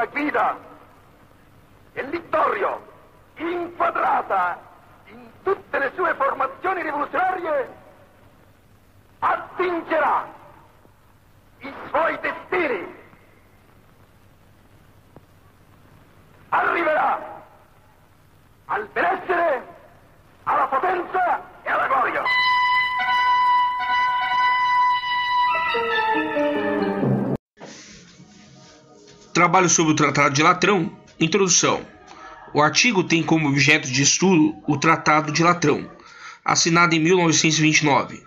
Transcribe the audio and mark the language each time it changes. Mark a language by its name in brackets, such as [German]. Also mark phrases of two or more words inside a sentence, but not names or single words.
[Italian] sfida e Littorio, inquadrata in tutte le sue formazioni rivoluzionarie, attingerà i suoi destini, arriverà al benessere, alla potenza e alla gloria. [Portuguese] Trabalho sobre o Tratado de Latrão. Introdução. O artigo tem como objeto de estudo o Tratado de Latrão, assinado em 1929.